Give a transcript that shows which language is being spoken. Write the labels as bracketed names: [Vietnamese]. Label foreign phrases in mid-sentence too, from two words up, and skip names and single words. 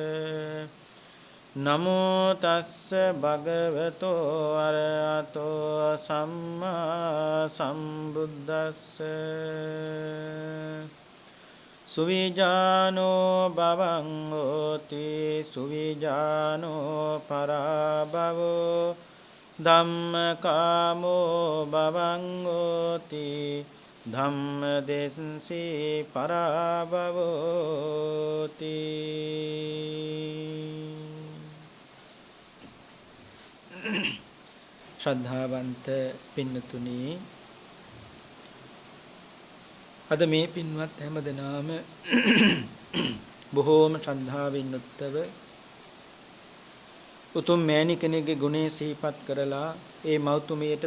[Pali] නමෝ තස්ස භගවතෝ අරහතෝ සම්මා සම්බුද්දස්ස සුවිජානෝ භවං හෝති සුවිජානෝ පරාභවෝ ධම්මකාමෝ භවං හෝති ධම්මදෙස්සී පරාභවෝති [Sinhala] ශ්‍රද්ධාවන්ත පින්නතුනි අද මේ පින්වත් හැමදෙනාම බොහෝම ශ්‍රද්ධාවෙන් යුක්තව උතුම් මෑණි කෙනෙකුගේ ගුණේ සිහිපත් කරලා ඒ මෞතුමියට